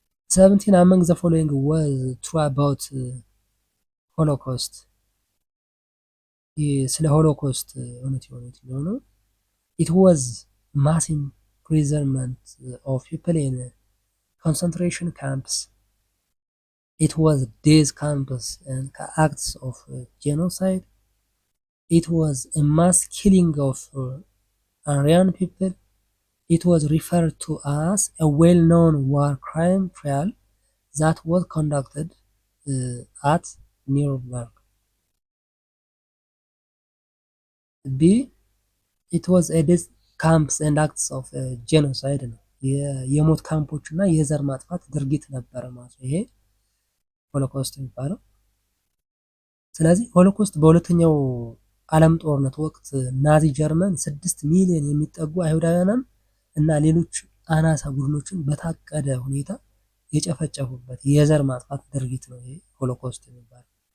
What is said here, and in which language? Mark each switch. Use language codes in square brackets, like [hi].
[en] 17 among the following was true about [am] ሆሎኮስት። ስለ ሆሎኮስት እውነት የሆነ [en] it was mass imprisonment of people in concentration camps. It was death camps and acts of genocide. It was a mass killing of Aryan people. It was referred to as a well-known war crime trial that was conducted at Nuremberg. B. It was a death camps and acts of genocide [am] ነው። የሞት ካምፖች እና የዘር ማጥፋት ድርጊት ነበረ ማለት ነው ይሄ ሆሎኮስት የሚባለው። ስለዚህ ሆሎኮስት በሁለተኛው ዓለም ጦርነት ወቅት ናዚ ጀርመን 6 ሚሊዮን የሚጠጉ አይሁዳውያንን እና ሌሎች አናሳ ቡድኖችን በታቀደ ሁኔታ የጨፈጨፉበት የዘር ማጥፋት ድርጊት ነው ይሄ ሆሎኮስት የሚባለው።